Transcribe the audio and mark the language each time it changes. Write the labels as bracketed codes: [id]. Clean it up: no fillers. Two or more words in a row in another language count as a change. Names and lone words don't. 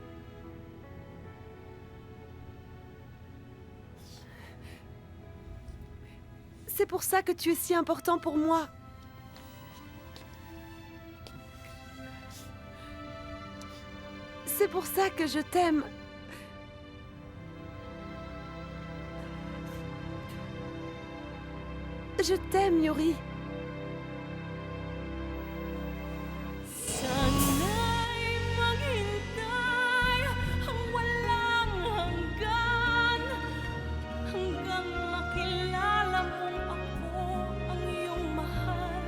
[fr] C'est pour ça que tu es si important pour moi. C'est pour ça que je t'aime. Je t'aime, Yuri. [tl] Sana'y maghintay ang walang hanggan hanggang makilala mong ako ang iyong mahal.